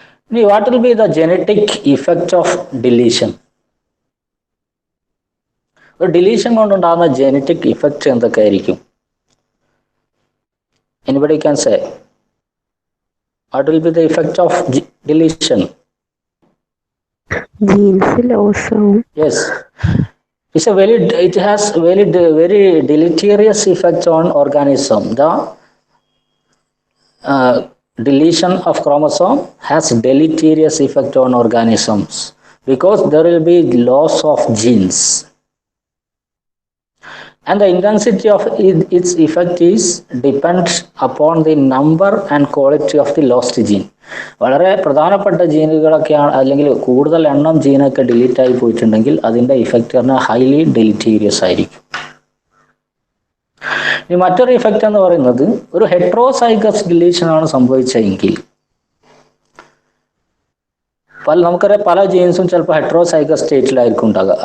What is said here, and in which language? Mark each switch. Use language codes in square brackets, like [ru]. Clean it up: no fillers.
[ml] ഇനി [en] What will be the genetic effect of deletion? [ml] ഒരു deletion കൊണ്ടുണ്ടാകുന്ന ജനറ്റിക് ഇഫക്റ്റ് എന്തൊക്കെ ആയിരിക്കും? [en] Anybody can say what will be the effect of deletion? Genes loss. Yes, it has very deleterious effect on organism. The deletion of chromosome has deleterious effect on organisms because there will be loss of genes, and the intensity of its effect is depends upon the number and quality of the lost gene. [ml] വളരെ പ്രധാനപ്പെട്ട ജീനുകളൊക്കെയാണ്, അല്ലെങ്കിൽ കൂടുതൽ എണ്ണം ജീനൊക്കെ delete ആയി പോയിട്ടുണ്ടെങ്കിൽ അതിന്റെ effect പറഞ്ഞാൽ highly ഡെലിറ്റീരിയസ് ആയിരിക്കും. ഇനി മറ്റൊരു ഇഫക്റ്റ് എന്ന് പറയുന്നത് ഒരു ഹെറ്ററോസൈഗസ് ഡിലീഷൻ ആണ് സംഭവിച്ചതെങ്കിൽ, നമുക്കറിയാം പല ജീൻസും ചിലപ്പോൾ ഹെറ്ററോസൈഗസ് സ്റ്റേറ്റിലായിരിക്കും ഉണ്ടാകുക.